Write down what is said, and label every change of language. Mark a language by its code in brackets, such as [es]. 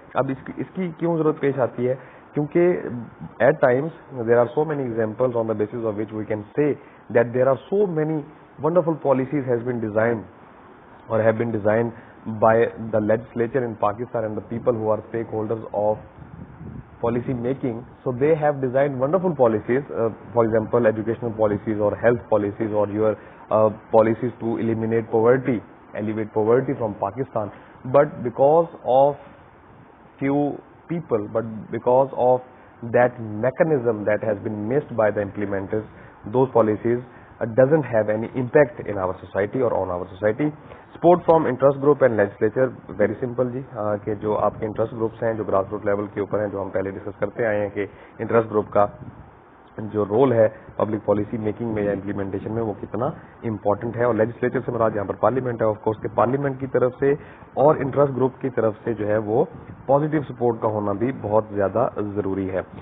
[ur] اب اس کی کیوں ضرورت پیش آتی ہے؟ [en] کیونکہ at times there are so many examples on the basis of which we can say that there are so many wonderful policies has been designed or have been designed by the legislature in Pakistan and the people who are stakeholders of policy making. So they have designed wonderful policies, for example educational policies or health policies or your policies to eliminate poverty, alleviate poverty from Pakistan. But because of few people, but because of that mechanism that has been missed by the implementers, those policies doesn't have any impact in our society or on our society. Support from interest group and legislature, very simple [ur] جی کہ جو آپ کے interest groups ہیں جو grass root level کے اوپر ہیں، جو ہم پہلے ڈسکس کرتے آئے ہیں کہ انٹرسٹ گروپ کا جو رول ہے پبلک پالیسی میکنگ میں یا امپلیمنٹیشن میں وہ کتنا امپورٹنٹ ہے. اور لیجسلیچر سے مراد یہاں پر پارلیمنٹ ہے آف کورس، کہ پارلیمنٹ کی طرف سے اور انٹرسٹ گروپ کی طرف سے جو ہے وہ پازیٹیو سپورٹ کا ہونا بھی بہت زیادہ ضروری ہے.